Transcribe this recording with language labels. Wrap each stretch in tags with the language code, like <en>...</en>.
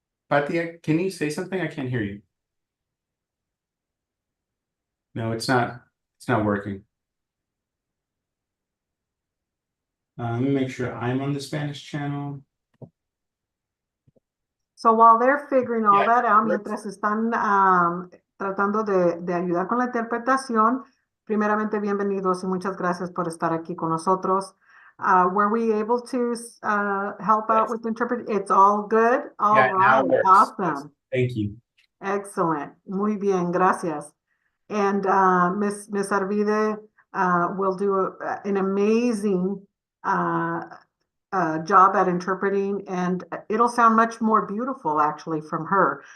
<en>Patia, can you say something? I can't hear you. No, it's not. It's not working. Let me make sure I'm on the Spanish channel. So while they're figuring all that out,</en> <es>mientras están tratando de ayudar con la interpretación, primeramente, bienvenidos y muchas gracias por estar aquí con nosotros.</es> <en>Were we able to help out with the interpret? It's all good? All right, awesome. Thank you. Excellent.</en> <es>Muy bien, gracias.</es> <en>And Ms. Arvide will do an amazing job at interpreting, and it'll sound much more beautiful actually from her.</en>